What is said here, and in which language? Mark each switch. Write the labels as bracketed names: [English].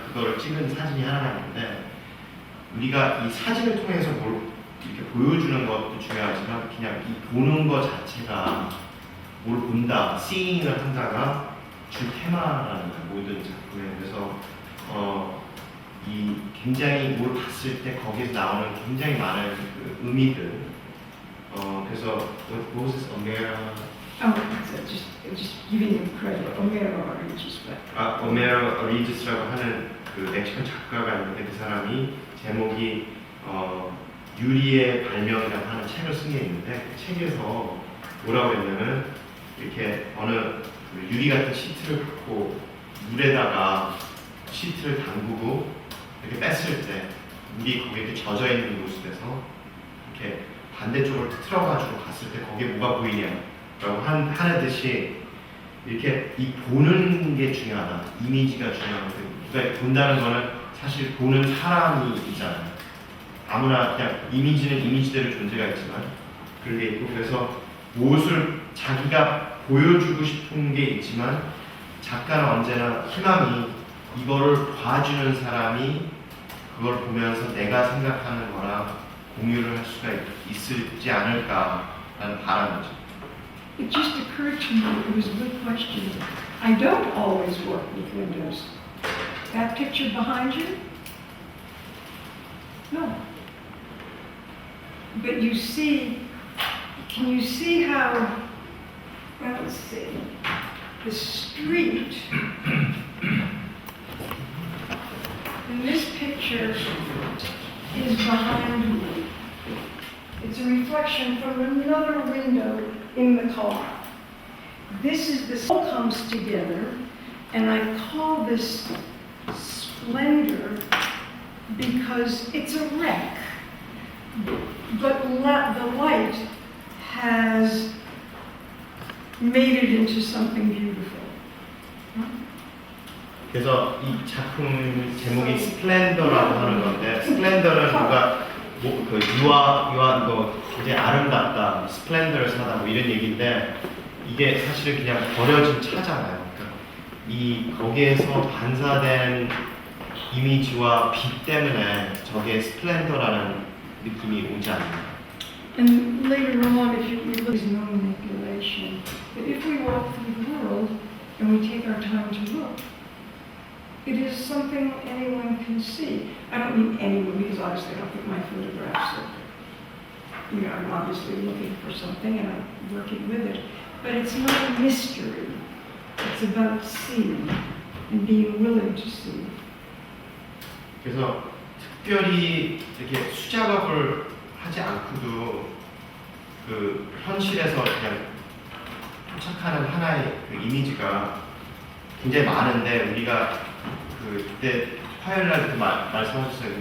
[Korean] 그거를 찍은 사진이 하나가 있는데 우리가 이 사진을 통해서 뭘 이렇게 보여주는 것도 중요하지만 그냥 이 보는 것 자체가 뭘 본다, seeing을 한다가 주 테마라는 거예요. 모든 작품에. 그래서 이 굉장히 뭘 봤을 때 거기서 나오는 굉장히 많은 그 의미들. 그래서 [English] what was this, Oh, just giving him credit, Homero Orígenes, but [Korean] 오메로 오리지스라고 하는 그 멕시칸 작가가 있는데 그 사람이 제목이 유리의 발명이라고 하는 책을 쓴 게 있는데 그 책에서 뭐라고 했냐면 이렇게 어느 그 유리 같은 시트를 갖고 물에다가 시트를 담그고 이렇게 뺐을 때 물이 거기에 이렇게 젖어 있는 모습에서 이렇게 반대쪽으로 틀어가지고 봤을 때 거기에 뭐가 보이냐라고 하듯이 이렇게 이 보는 게 중요하다. 이미지가 중요하다. 그러니까 본다는 거는 사실 보는 사람이 있잖아요. 아무나 그냥 이미지는 이미지대로 존재가 있지만 그런 게 있고 그래서 무엇을 자기가 보여주고 싶은 게 있지만 작가는 언제나 희망이 이거를 봐주는 사람이 그걸 보면서 내가 생각하는 거랑 공유를 할 수가 있을지 않을까라는 바람이죠. [English] it just occurred to me, it was a good question. I don't always work with windows. That picture behind you? No. But you see, can you see how, well, let's see, the street in this picture is behind me. It's a reflection from another window in the car. This all comes together, and I call this splendor because it's a wreck. but the light has made it into something beautiful. [Korean] 그래서 이 작품 제목이 스플렌더라고 하는 건데 스플렌더는 뭔가 그 유한 거 굉장히 아름답다, 스플렌더를 사다 뭐 이런 얘기인데 이게 사실은 그냥 버려진 차잖아요. 그러니까 이 거기에서 반사된 이미지와 빛 때문에 저게 스플렌더라는 느낌이 오지 않나요? [English] And later on, if you look, there's no manipulation. But if we walk through the world and we take our time to look, it is something anyone can see. I don't mean anyone because obviously I don't put my photographs up. You know, I'm obviously looking for something and I'm working with it. But it's not a mystery. It's about seeing and being willing to see. [Korean] 그래서 특별히 이렇게 수작업을 하지 않고도 그 현실에서 그냥 포착하는 하나의 그 이미지가 굉장히 많은데 우리가 그때 화요일날 그 말씀하셨어요.